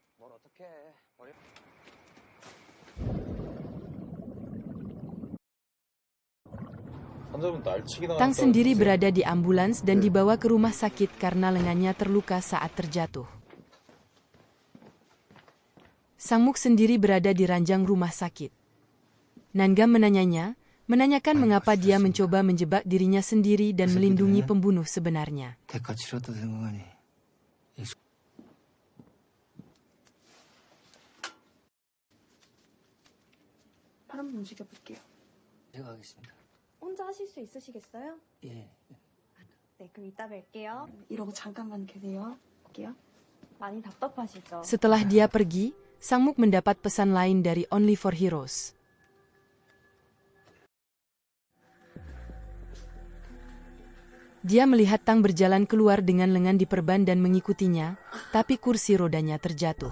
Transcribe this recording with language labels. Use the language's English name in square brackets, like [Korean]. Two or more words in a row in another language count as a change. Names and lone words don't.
[Indonesian] Tang sendiri berada di ambulans dan dibawa ke rumah sakit karena lengannya terluka saat terjatuh. Sang Muk sendiri berada di ranjang rumah sakit. Nanggam menanyakan mengapa dia mencoba menjebak dirinya sendiri dan melindungi pembunuh sebenarnya. [Korean] 한번 움직여볼게요. 제가 하겠습니다. 혼자 하실 수 있으시겠어요? 예. 네, 그럼 이따 뵐게요. 이러고 잠깐만 계세요. 할게요. 많이 답답하시죠? [Indonesian] Setelah dia pergi, Sang Muk mendapat pesan lain dari Only for Heroes. Dia melihat Tang berjalan keluar dengan lengan diperban dan mengikutinya, tapi kursi rodanya terjatuh.